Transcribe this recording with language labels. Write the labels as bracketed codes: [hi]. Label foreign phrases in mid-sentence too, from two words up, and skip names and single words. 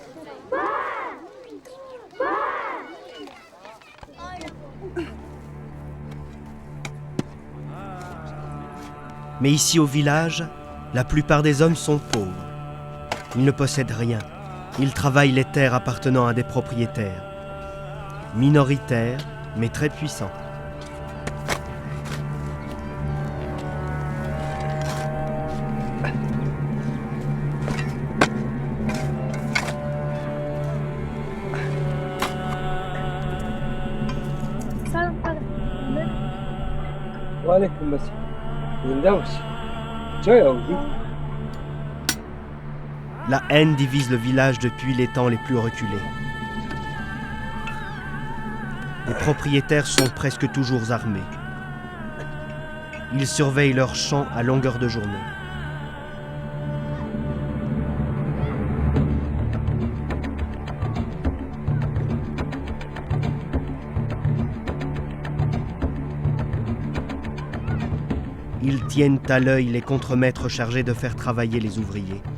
[fr] Mais ici au village, la plupart des hommes sont pauvres. Ils ne possèdent rien. Ils travaillent les terres appartenant à des propriétaires. Minoritaires, mais très puissants. [fa] سلام پدر. و علیکم السلام. زنده باشی. جای آوردی؟ [fr] La haine divise le village depuis les temps les plus reculés. Les propriétaires sont presque toujours armés. Ils surveillent leurs champs à longueur de journée. Ils tiennent à l'œil les contremaîtres chargés de faire travailler les ouvriers.